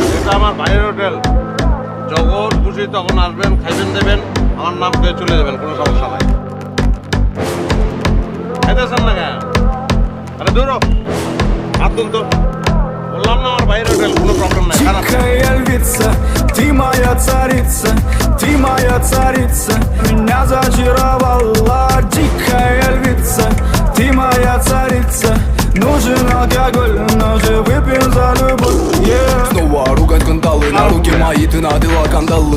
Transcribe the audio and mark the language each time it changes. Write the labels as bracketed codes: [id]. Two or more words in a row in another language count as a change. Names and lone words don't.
[bn] আমার ভাইয়ের হোটেল, যখন খুশি তখন আসবেন, খাইবেন দেবেন, আমার নাম করে চলে যাবেন, কোনো সমস্যা নাই। খাইতেছেন না কেন? আরে দূর হাত তুলতো, বললাম না আমার ভাইয়ের হোটেল, কোনো প্রবলেম নাই। [ru] Тихая львица, ты моя царица, ты моя царица, меня зачаровала. Дикая львица, ты моя царица, нужен алкоголь, но же выпьем за любовь. Снова ругать кандалы, на руки мои ты надела кандалы.